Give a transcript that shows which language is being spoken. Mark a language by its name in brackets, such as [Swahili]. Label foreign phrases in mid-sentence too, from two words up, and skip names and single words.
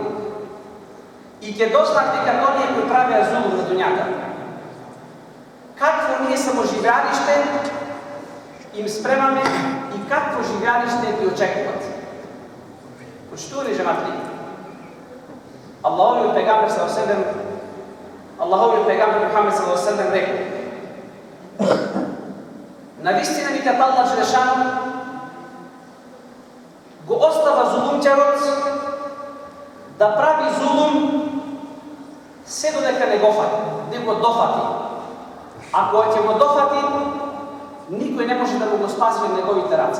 [Macedonian] И ќе дознаат, вика, оние кои правеа зулум на дуњата, какво ние само живеалиште им спремаме и какво живеалиште ги очекуват. Почитувани џемати, Аллаховиот пегамбер [Arabic] صلى الله عليه وسلم, [Macedonian] Аллаховиот пегамбер Мухамед [Arabic] صلى الله عليه وسلم [Macedonian] рекол: навистина, вика, Аллах Желешану го остава зулумчарот да прави зулум се додека не го дофати. Ако ќе го дофати, никој не може да го спаси од неговите раце.